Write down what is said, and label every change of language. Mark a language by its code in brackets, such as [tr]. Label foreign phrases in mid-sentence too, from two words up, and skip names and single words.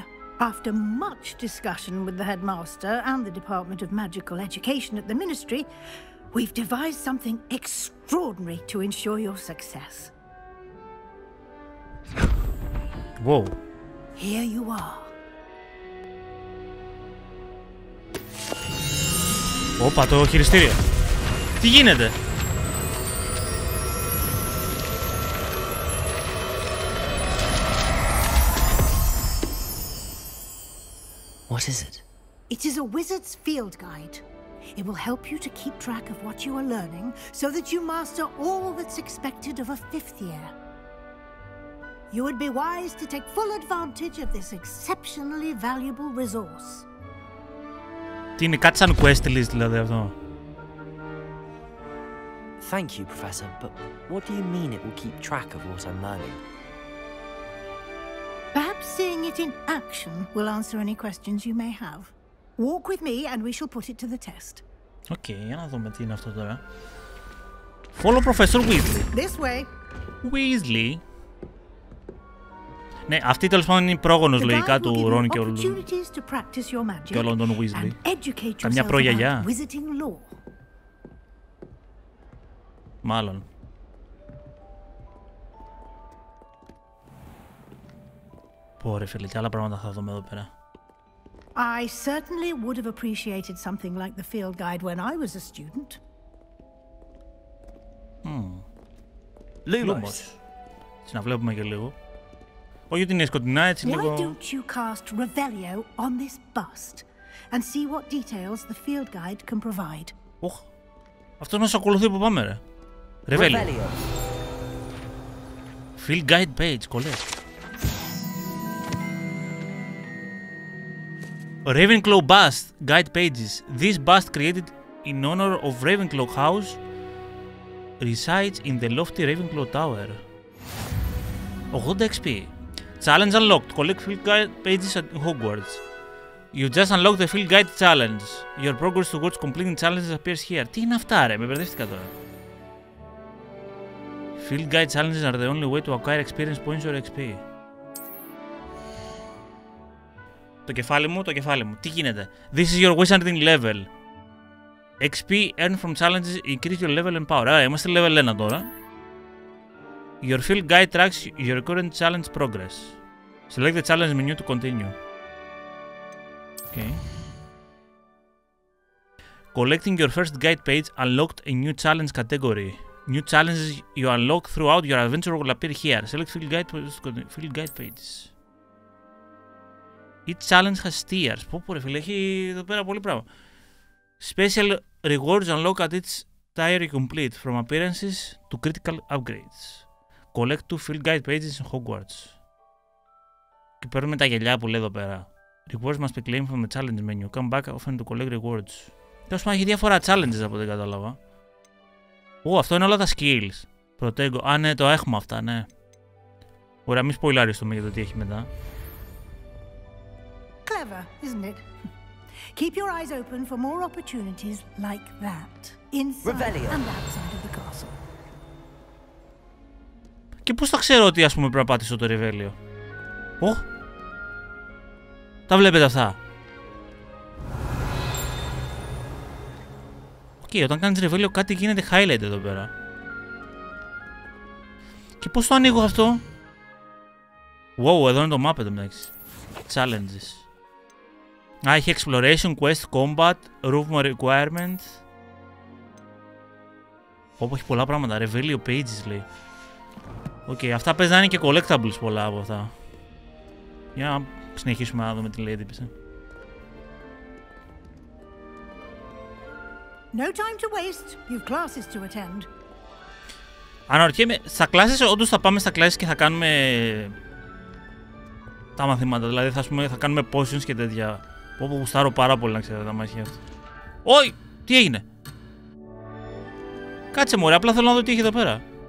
[en] After much discussion with the headmaster and the Department of Magical Education at the Ministry, we've devised something extraordinary to ensure your success. Whoa. Here you are. [el] Όπα, το χειριστήριο. Τι γίνεται? [en] What is it? It is a wizard's field guide. It will help you to keep track of what you are learning so that you master all that's expected of a fifth year. You would be wise to take full advantage of this exceptionally valuable resource. [el] Τι είναι, κάτι σαν [en] quest list [el] δηλαδή αυτό? [en] Thank you, Professor, but what do you mean it will keep track of what I'm learning? Perhaps seeing it in action will answer any questions you may have. Walk with me and we shall put it to the test. [el] Οκ, για να δούμε τι είναι αυτό τώρα. [en] Follow Professor Weasley. This way. Weasley. [el] Ναι, αυτή τέλος πάντων είναι η πρόγονος λογικά του Ρον και όλων των Weasley. Καμιά προγιαγιά. Μάλλον. Πω ρε φίλε, και άλλα πράγματα θα δούμε εδώ πέρα. [en] I certainly would have appreciated something like the field guide when I was a student. Lumos. [el] Έτσι να βλέπουμε και λίγο. Όχι ότι είναι σκοτεινά, έτσι λίγο... [en] Why don't you cast Revelio on this bust and see what details the field guide can provide? [el] Αυτός μας ακολουθεί που πάμε ρε. [en] Revelio. Field guide page, collect. Ravenclaw bust guide pages. This bust created in honor of Ravenclaw House resides in the lofty Ravenclaw Tower. 80 XP. Challenge unlocked. Collect field guide pages at Hogwarts. You just unlocked the field guide challenge. Your progress towards completing challenges appears here. [el] Τι είναι αυτά ρε, με μπερδεύτηκα τώρα. [en] Field guide challenges are the only way to acquire experience points or XP. [el] Το κεφάλι μου. Τι γίνεται. [en] This is your wizarding level. XP earned from challenges increase your level and power. [el] Άρα είμαστε level 1 τώρα. [en] Your field guide tracks your current challenge progress. Select the challenge menu to continue. Okay. Collecting your first guide page unlocked a new challenge category. New challenges you unlock throughout your adventure will appear here. Select field guide pages. Each challenge has tiers. [el] Πω ρε φίλε, έχει εδώ πέρα πολύ πράγμα. [en] Special rewards unlock at each tier you complete, from appearances to critical upgrades. Collect 2 field guide pages in Hogwarts. [el] Και παίρνουμε τα γελιά που λέει εδώ πέρα. [en] Rewards must be claimed from the challenge menu. Come back often to collect rewards. [el] Τέλος πάντων έχει διάφορα challenges από ό,τι κατάλαβα. Αυτό είναι όλα τα skills. Protego. Α, ναι, το έχουμε αυτά, ναι. Ωραία, μην σποιλάριστούμε για το τι έχει μετά. [en] Clever, isn't it? Keep your eyes open for more opportunities like that. Inside and outside of the castle. [el] Και πώς θα ξέρω ότι, ας πούμε, πρέπει να πατήσω το Revelio. Τα βλέπετε αυτά. Οκ, όταν κάνεις Revelio κάτι γίνεται highlight εδώ πέρα. Και πώς το ανοίγω αυτό. Wow, εδώ είναι το map εδώ μεταξύ. Challenges. Α, έχει [en] exploration, quest, combat, room requirement. [el] Όπου έχει πολλά πράγματα. Revelio pages λέει. Οκ, αυτά παίζει να είναι και collectables πολλά από αυτά. Για να συνεχίσουμε να δούμε τι λέει έντυπησε. [en] No time to waste. You've classes to attend. [el] Αναρωτιέμαι, στα classes όντως θα πάμε στα classes και θα κάνουμε τα μαθήματα. Δηλαδή θα κάνουμε potions και τέτοια. Όπου γουστάρω πάρα πολύ να ξέρετε τα μάχια αυτά. Όχι! Τι έγινε? Κάτσε μωρέ, απλά θέλω να δω τι έχει εδώ πέρα.